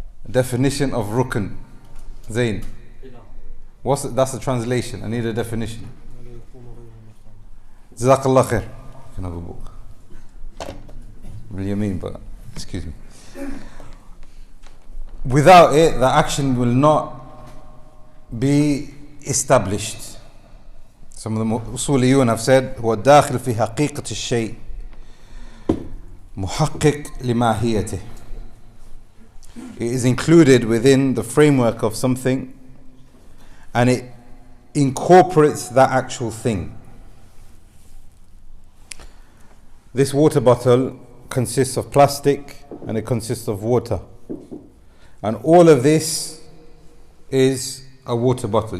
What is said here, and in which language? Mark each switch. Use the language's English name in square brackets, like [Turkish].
[English] Definition of rukn. Zain. That's the translation. I need a definition. Jazakallah khair. Can I have a book? But excuse me. Without it, the action will not be established. Some of the usuliyun have said [Arabic] هو الداخل في حقيقة الشيء محقق لماهيته. [English] It is included within the framework of something, and it incorporates that actual thing. This water bottle consists of plastic and it consists of water, and all of this is a water bottle.